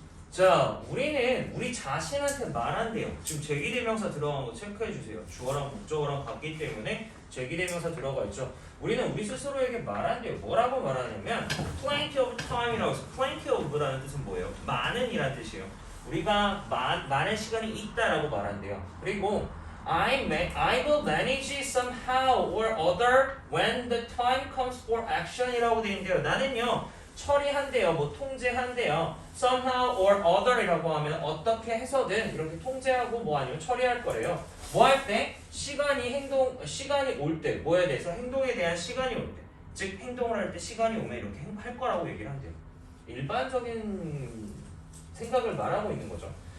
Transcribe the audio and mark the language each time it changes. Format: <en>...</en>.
<ko>자, 우리는 우리 자신한테 말한대요. 지금 제기대명사 들어간 거 체크해 주세요. 주어랑 목적어랑 같기 때문에 제기대명사 들어가 있죠. 우리는 우리 스스로에게 말한대요. 뭐라고 말하냐면</ko> <en>plenty of time</en> <ko>이라고 해서</ko> <en>plenty of</en> <ko>라는 뜻은 뭐예요? 많은이라는 뜻이에요. 우리가 많은 시간이 있다라고 말한대요.</ko> <en>그리고 I will manage somehow or other when the time comes for action</en> <ko>이라고 되어 있는데요. 나는요 처리한대요. 뭐 통제한대요.</ko> <en>somehow or other</en> <ko>이라고 하면 어떻게 해서든 이렇게 통제하고 뭐 아니면 처리할 거래요. 뭐 할 때? 시간이 올 때, 뭐에 대해서? 행동에 대한 시간이 올 때. 즉 행동을 할 때 시간이 오면 이렇게 할 거라고 얘기를 한대요. 일반적인 생각을 말하고 있는 거죠.</ko>